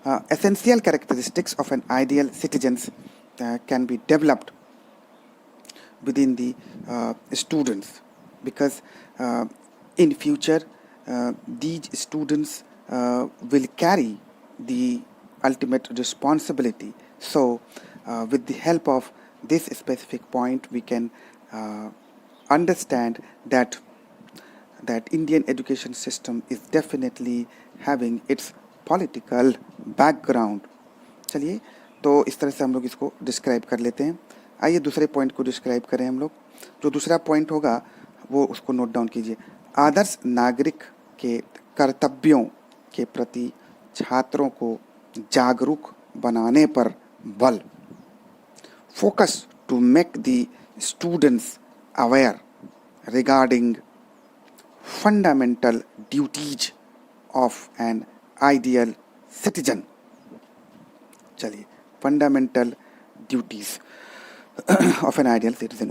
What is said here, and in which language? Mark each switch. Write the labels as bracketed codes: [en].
[en] essential characteristics of an ideal citizens can be developed within the students, because in future these students will carry the ultimate responsibility. So with the help of this specific point, we can understand that Indian education system is definitely having its political background. [hi] चलिए, तो इस तरह से हम लोग इसको describe कर लेते हैं। आइए दूसरे पॉइंट को डिस्क्राइब करें हम लोग। जो दूसरा पॉइंट होगा वो उसको नोट डाउन कीजिए। आदर्श नागरिक के कर्तव्यों के प्रति छात्रों को जागरूक बनाने पर बल। [en] Focus to make the students aware regarding fundamental duties of an ideal citizen. चलिए, fundamental duties of an ideal citizen।